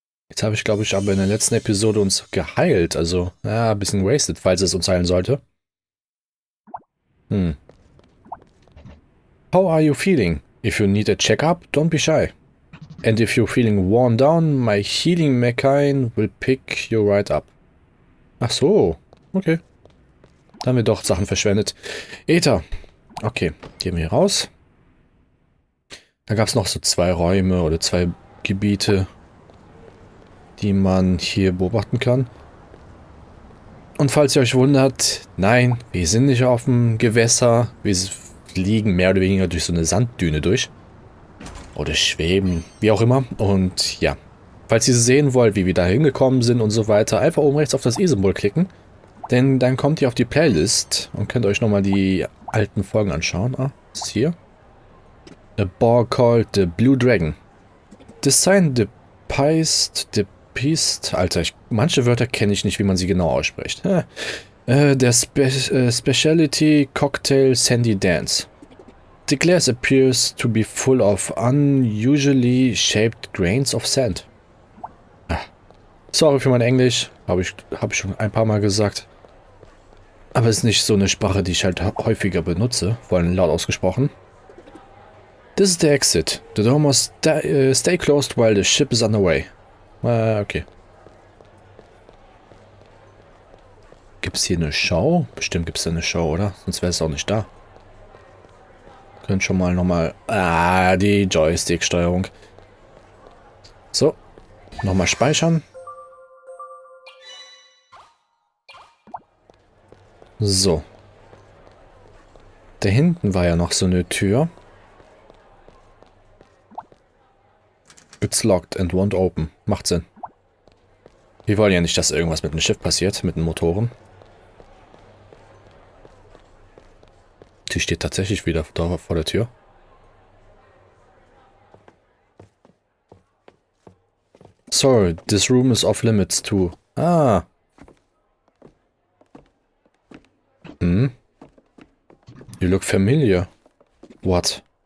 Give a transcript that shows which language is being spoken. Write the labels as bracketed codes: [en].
[de] Jetzt habe ich, glaube ich, aber in der letzten Episode uns geheilt. Also, ja, ein bisschen wasted, falls es uns heilen sollte. [en] How are you feeling? If you need a checkup, don't be shy. And if you're feeling worn down, my healing machine will pick you right up. [de] Ach so, okay. Da haben wir doch Sachen verschwendet. Ether. Okay, gehen wir hier raus. Da gab es noch so 2 Räume oder 2 Gebiete, die man hier beobachten kann. Und falls ihr euch wundert, nein, wir sind nicht auf dem Gewässer. Wir fliegen mehr oder weniger durch so eine Sanddüne durch. Oder schweben, wie auch immer. Und ja, Falls ihr sehen wollt, wie wir da hingekommen sind und so weiter, einfach oben rechts auf das i-Symbol klicken. Denn dann kommt ihr auf die Playlist und könnt euch nochmal die alten Folgen anschauen. Ah, ist hier. [en] A Bar called the Blue Dragon. The sign, the Peast. [de] Alter, manche Wörter kenne ich nicht, wie man sie genau ausspricht. [en] Der Specialty Cocktail Sandy Dance. The glass appears to be full of unusually shaped grains of sand. [de] Sorry für mein Englisch, hab ich schon ein paar Mal gesagt. Aber es ist nicht so eine Sprache, die ich halt häufiger benutze, vor allem laut ausgesprochen. [en] This is the exit. The door must stay closed while the ship is underway. Okay. [de] Gibt es hier eine Show? Bestimmt gibt es da eine Show, oder? Sonst wäre es auch nicht da. Könnt schon mal nochmal... Ah, die Joystick-Steuerung. So. Nochmal speichern. So. Da hinten war ja noch so eine Tür. [en] It's locked and won't open. [de] Macht Sinn. Wir wollen ja nicht, dass irgendwas mit dem Schiff passiert, mit den Motoren. Die steht tatsächlich wieder da vor der Tür. [en] Sorry, this room is off limits too. Ah. You look familiar. What?